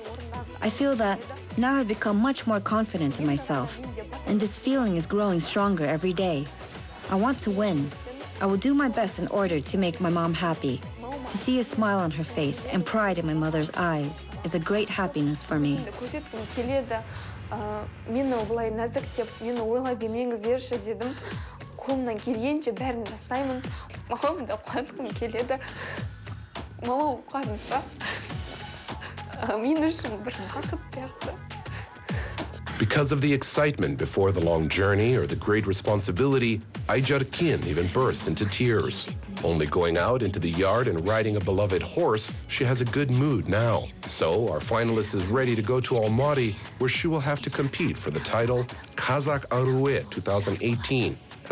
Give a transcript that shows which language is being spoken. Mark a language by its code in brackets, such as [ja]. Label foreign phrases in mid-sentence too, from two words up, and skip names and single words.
[en] I feel that now I've become much more confident in myself, and this feeling is growing stronger every day. I want to win. I will do my best in order to make my mom happy. To see a smile on her face and pride in my mother's eyes is a great happiness for me. [kk] Қолымнан келгенше бәрін жасаймын. Мамам да қуантқым келеді. Мамам қуанса, мен үшін бір бақыт сияқты. [en] Because of the excitement before the long journey or the great responsibility, Ayjarkun even burst into tears. Only going out into the yard and riding a beloved horse, she has a good mood now. So our finalist is ready to go to Almaty, where she will have to compete for the title Kazak Aruy 2018.